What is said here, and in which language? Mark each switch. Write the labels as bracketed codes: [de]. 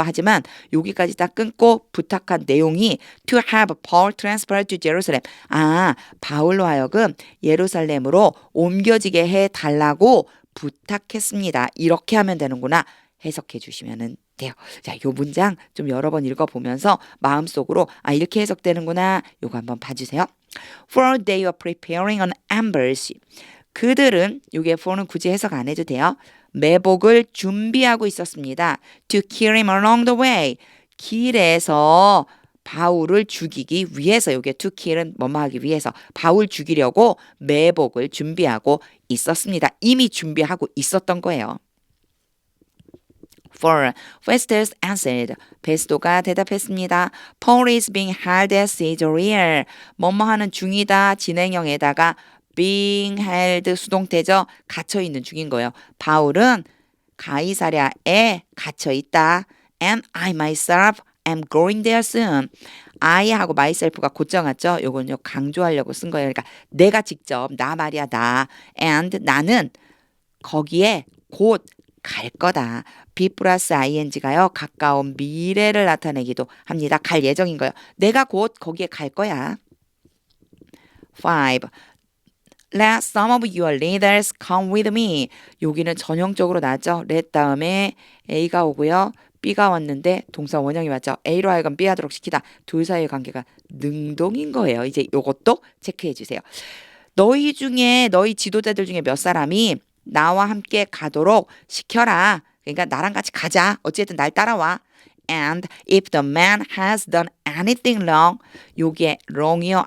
[ko] 하지만 여기까지 딱 끊고 부탁한 내용이 [en] to have Paul transferred to Jerusalem. [ko] 아, 바울로 하여금 예루살렘으로 옮겨지게 해달라고 부탁했습니다. 이렇게 하면 되는구나. 해석해 주시면 돼요. 자, 요 문장 좀 여러 번 읽어보면서 마음속으로 아, 이렇게 해석되는구나. 요거 한번 봐주세요. [en] For they were preparing an ambush. [ko] 그들은 여기에 for는 굳이 해석 안 해도 돼요. 매복을 준비하고 있었습니다. [en] To kill him along the way. [ko] 길에서 바울을 죽이기 위해서 요게 to kill은 뭐뭐 하기 위해서 바울 죽이려고 매복을 준비하고 있었습니다. 이미 준비하고 있었던 거예요. [en] 4. Festus answered. [ko] 베스도가 대답했습니다. [en] Paul is being held at Caesarea. [ko] 뭐뭐 하는 중이다. 진행형에다가 being held 수동태죠. 갇혀 있는 중인 거예요. 바울은 가이사랴에 갇혀 있다. [en] And I myself am going there soon. [ko] I하고 myself가 곧정 왔죠. 요건요 강조하려고 쓴 거예요. 그러니까 내가 직접 나 말이야 나. And 나는 거기에 곧 갈 거다. be 플러스 ing가요. 가까운 미래를 나타내기도 합니다. 갈 예정인 거예요. 내가 곧 거기에 갈 거야. 5. [en] Let some of your leaders come with me. [ko] 여기는 전형적으로 나왔죠. let 다음에 A가 오고요. B가 왔는데 동사 원형이 왔죠. A로 하여금 B 하도록 시키다. 둘 사이의 관계가 능동인 거예요. 이제 요것도 체크해 주세요. 너희 지도자들 중에 몇 사람이 나와 함께 가도록 시켜라. 그러니까 나랑 같이 가자. 어쨌든 날 따라와. [en] And if the man has done anything wrong, [ko] 요게 wrong이요.